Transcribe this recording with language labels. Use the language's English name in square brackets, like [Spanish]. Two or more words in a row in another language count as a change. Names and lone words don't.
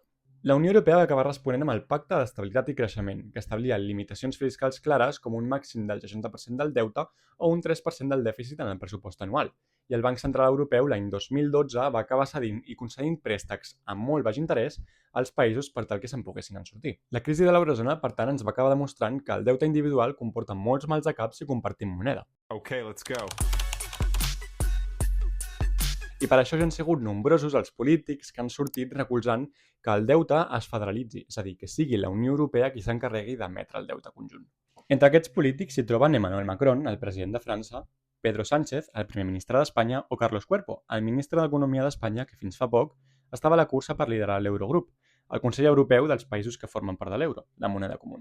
[Catalan] La Unió Europea va acabar responent amb el Pacte d'Estabilitat i Creixement, que establia limitacions fiscals clares com un màxim del 60% del deute o un 3% del dèficit en el pressupost anual. I el Banc Central Europeu l'any 2012 va acabar cedint i concedint préstecs amb molt baix interès als països per tal que se'n poguessin en sortir. La crisi de l'eurozona, per tant, ens va acabar demostrant que el deute individual comporta molts mals de cap si compartim moneda. [English] Okay, let's go. [Catalan] I per això ja han sigut nombrosos els polítics que han sortit recolzant que el deute es federalitzi, és a dir, que sigui la Unió Europea qui s'encarregui d'emetre el deute conjunt. Entre aquests polítics s'hi troben Emmanuel Macron, el president de França, Pedro Sánchez, el primer ministre d'Espanya, o Carlos Cuerpo, el ministre d'Economia d'Espanya, que fins fa poc estava a la cursa per liderar l'Eurogrup, el Consell Europeu dels països que formen part de l'euro, la moneda comuna.